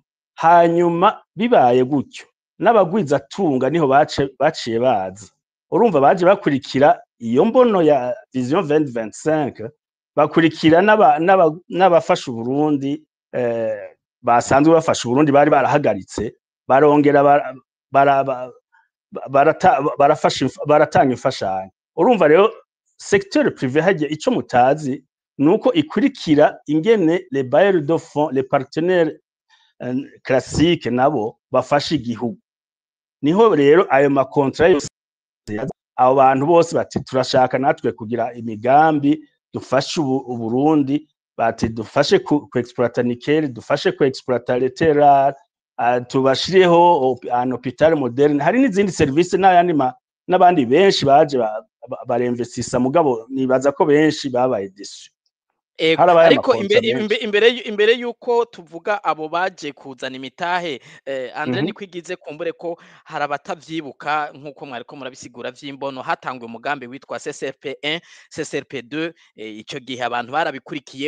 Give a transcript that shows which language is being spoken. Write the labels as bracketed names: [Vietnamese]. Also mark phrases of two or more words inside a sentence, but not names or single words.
[Rundi] Hanyuma bibaye gutyo n'abagwizatunga niho baciye bazi, urumva baje bakurikira iyo mbono ya Vision 2025, bakurikira n'abafasha Uburundi basanzwe bafasha Uburundi bari barahagaritse, barongera baratanga imfashanyo. Urumva rero [French] secteur privé [Rundi] hajye ico mutazi nuko ikurikira ingene [French] les bailleurs de fonds, les partenaires classiques [Rundi] nabo bafasha igihugu. Niho rero ayo makontra yose abo bantu bose bati turashaka natwe kugira imigambi dufashe Uburundi, bati dufashe ku exploiter nickel, dufashe ku exploiter lateral, tubashireho [French] un hôpital moderne. [Rundi] Hari n'izindi service n'abandi benshi baje baremvesisa, mugabo nibaza ko benshi babaye desu. Ariko imbere yuko tuvuga abo baje kuzana imitahe, Andre ni kwigize kumbure ko hari abatavyibuka nkuko mwariko murabisigura vy'imbono, hatangwe umugambi witwa CCRP1 CCRP2, ico gihe abantu barabikurikiye.